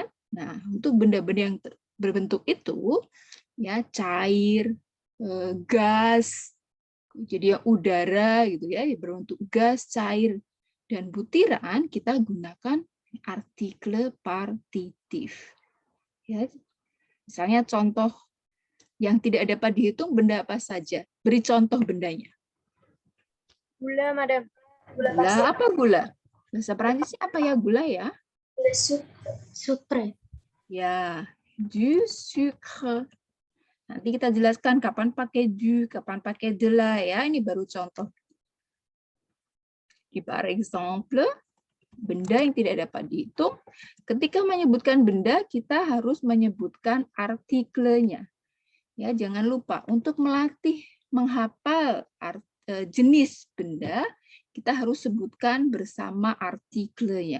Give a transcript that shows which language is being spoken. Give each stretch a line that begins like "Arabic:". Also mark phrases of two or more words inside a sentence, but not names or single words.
Indonesian: Nah, untuk benda-benda yang berbentuk itu, ya cair, gas, jadi udara gitu ya, berbentuk gas, cair, dan butiran, kita gunakan artikel partitif. Ya, misalnya contoh yang tidak dapat dihitung, benda apa saja? Beri contoh bendanya. Gula, Madam. Gula apa gula? Bahasa Perancisnya apa ya gula ya?
French: Le sucre. Ya, du sucre.
Indonesian: Nanti kita jelaskan kapan pakai du, kapan pakai de la ya. Ini baru contoh.
French: Par exemple,
Indonesian: benda yang tidak dapat dihitung. Ketika menyebutkan benda, kita harus menyebutkan artikelnya. Ya, jangan lupa untuk melatih menghafal jenis benda, kita harus sebutkan bersama artikelnya.